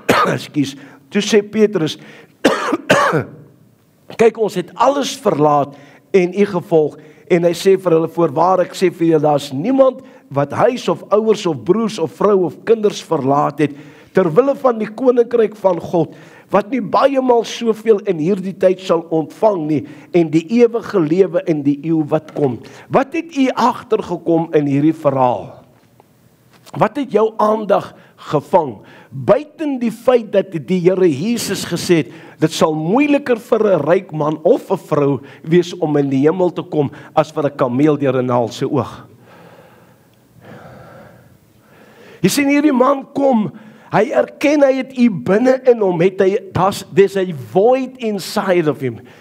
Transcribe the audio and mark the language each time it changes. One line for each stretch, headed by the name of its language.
Afrikaans: Ekskuus, toe sê Petrus, kyk, ons het alles verlaat en u gevolg, en hy sê vir hulle, voorwaar ek sê vir julle, daar is niemand wat huis of ouers of broers of vrou of kinders verlaat het, terwille van die koninkryk van God, wat nie baie maal soveel in hierdie tyd sal ontvang nie, en die ewige lewe in die eeu wat kom. Wat het u agtergekom in hierdie verhaal? Wat het jou aandag gevang? Buiten die feit dat die Here Jesus gesê het, dit sal moeiliker vir 'n ryk man of 'n vrou wees om in die hemel te kom, as vir 'n kameel deur 'n naald se oog. Jy sien, hierdie man kom, hy erken hy het u binne in hom,
English: there's a void inside of him.